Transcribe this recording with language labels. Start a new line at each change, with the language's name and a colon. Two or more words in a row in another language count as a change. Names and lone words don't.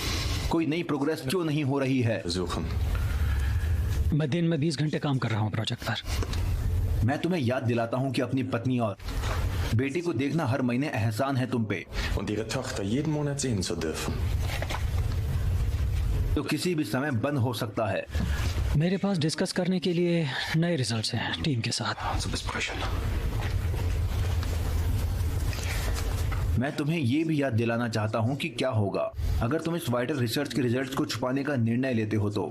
Hindi: कोई नई प्रोग्रेस क्यों नहीं हो रही है? मैं दिन में 20 घंटे काम कर रहा हूँ प्रोजेक्ट पर। मैं तुम्हें याद दिलाता हूँ कि अपनी पत्नी और बेटी को देखना हर महीने एहसान है तुम पे।
German: Und ihre Tochter jeden Monat sehen zu dürfen.
Hindi: तो किसी भी समय बंद हो सकता है। मेरे पास डिस्कस करने के लिए नए रिजल्ट्स हैं टीम के साथ।
German: Zu besprechen.
Hindi: मैं तुम्हें ये भी याद दिलाना चाहता हूँ कि क्या होगा अगर तुम इस
English: vital research
Hindi: के रिजल्ट्स को छुपाने का निर्णय लेते हो तो।